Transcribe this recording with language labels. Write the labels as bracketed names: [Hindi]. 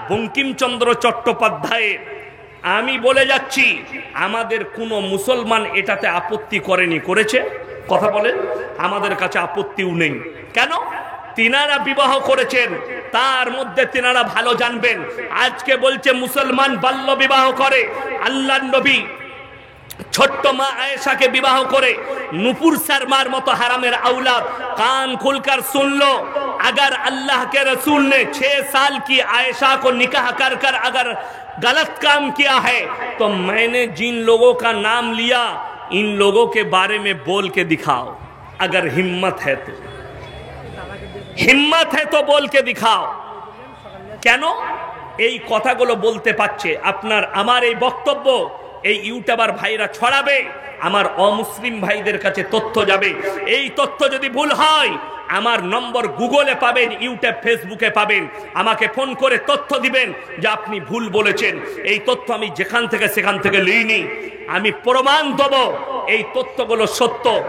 [Bangla] বঙ্কিমচন্দ্র চট্টোপাধ্যায়ের। আমি বলে যাচ্ছি, আমাদের কোনো মুসলমান এটাতে আপত্তি করেনি, করেছে? কথা বলেন, আমাদের কাছে আপত্তিও নেই। কেন? তিনারা বিবাহ করেছেন, তার মধ্যে তিনারা ভালো জানবেন। আজকে বলছে মুসলমান বাল্য বিবাহ করে। আল্লাহর নবী ছোট্ট মা আয়েশাকে বিবাহ করে নুপুর শর্মার মতো হারামের [Hindi] औलाद कान खुलकर सुन लो, अगर अल्लाह के रसूल ने 6 साल की आयशा को निकाह कर कर अगर गलत काम किया है तो मैंने जिन लोगों का नाम लिया इन लोगों के बारे में बोल के दिखाओ, अगर हिम्मत है तो। हिम्मत है तो बोल के दिखाओ। [Bangla] কেন এই কথাগুলো বলতে পারছে? আপনার আমার এই বক্তব্য এই ইউটিউবার ভাইরা ছড়াবে, আমার অমুসলিম ভাইদের কাছে তথ্য যাবে। এই তথ্য যদি ভুল হয় আমার নম্বর গুগলে পাবেন, ইউটিউব ফেসবুকে পাবেন। আমাকে ফোন করে তথ্য দিবেন যে আপনি ভুল বলেছেন। এই তথ্য আমি যেখান থেকে সেখান থেকে লইনি, আমি প্রমাণ দেব এই তথ্যগুলো সত্য।